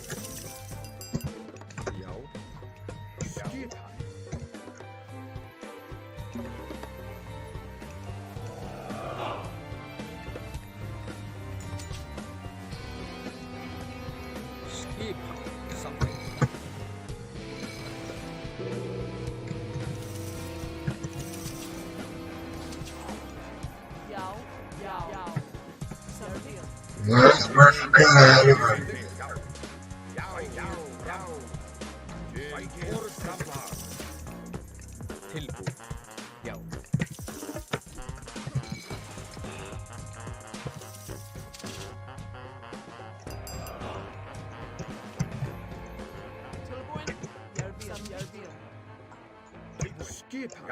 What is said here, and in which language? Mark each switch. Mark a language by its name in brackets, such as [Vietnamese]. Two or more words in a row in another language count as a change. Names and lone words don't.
[Icelandic] Já, Skipan. Skipan. Samþykkt. [Portuguese] Vai ficar caralho, velho. [Icelandic] Tilbúið. Já. Skipan. Já.